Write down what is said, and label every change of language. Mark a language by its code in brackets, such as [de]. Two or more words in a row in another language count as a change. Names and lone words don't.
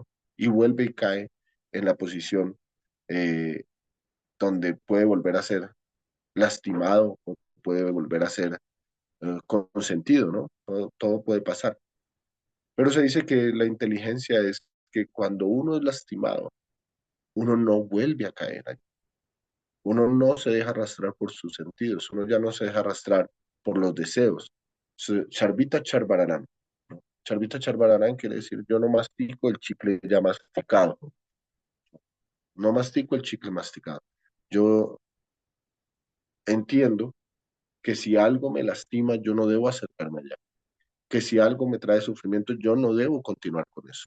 [es] Y vuelve y cae en la posición eh, donde puede volver a ser lastimado o puede volver a ser consentido, ¿no? Todo puede pasar. Pero se dice que la inteligencia es que cuando uno es lastimado, uno no vuelve a caer allí. Uno no se deja arrastrar por sus sentidos, uno ya no se deja arrastrar por los deseos. [sa] Charvita charbararán, ¿no? Charvita charbararán [es] quiere decir yo no mastico el chicle ya masticado, no mastico el chicle masticado. Yo entiendo que si algo me lastima, yo no debo acercarme allá. Que si algo me trae sufrimiento, yo no debo continuar con eso.